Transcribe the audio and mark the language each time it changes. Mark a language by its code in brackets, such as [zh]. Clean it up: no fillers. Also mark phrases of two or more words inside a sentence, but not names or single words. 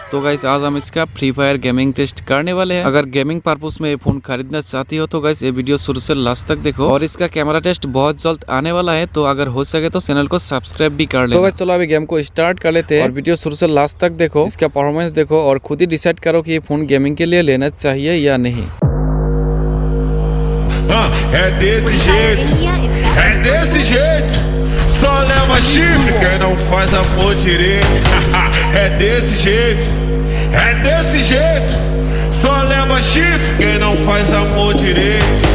[hi] तो गाइस आज हम इसका फ्री फायर [en] gaming test [hi] करने वाले हैं। अगर [en] gaming purpose [hi] में ये फोन खरीदना चाहती हो तो गाइस ये वीडियो शुरू से लास्ट तक देखो। और इसका [en] camera test [hi] बहुत जल्द आने वाला है, तो अगर हो सके तो चैनल को सब्सक्राइब भी कर लेना। तो गाइस चलो अभी गेम को स्टार्ट कर लेते हैं और वीडियो शुरू से लास्ट तक देखो, इसका परफॉर्मेंस देखो और खुद ही डिसाइड करो कि ये फोन गेमिंग के लिए लेना चाहिए या नहीं। [pt] É desse jeito, é desse jeito. Só leva chifre quem não faz amor direito. É desse jeito, é desse jeito. Só leva chifre quem não faz amor direito.